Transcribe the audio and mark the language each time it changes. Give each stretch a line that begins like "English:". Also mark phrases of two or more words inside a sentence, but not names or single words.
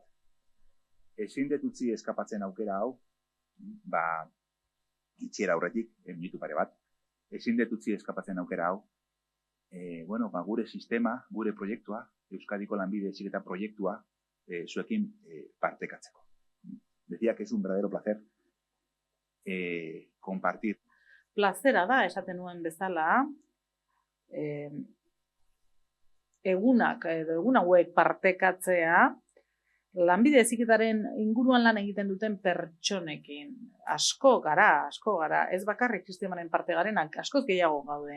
Basque: Ezin dut utzi eskapatzen aukera hau, itxiera aurretik, minutu pare bat. Ezin dut utzi eskapatzen aukera hau, gure sistema, gure proiektua, Euskadiko Lanbide Heziketa proiektua, zuekin partekatzeko.
Spanish: Decía que es un verdadero placer compartir.
Basque: Plazera da, esaten nuen bezala, egun hauek partekatzea, Lanbide Heziketaren inguruan lan egiten duten pertsonekin. Asko gara, ez bakarrik sistemaren parte garenak, askoz gehiago gaude.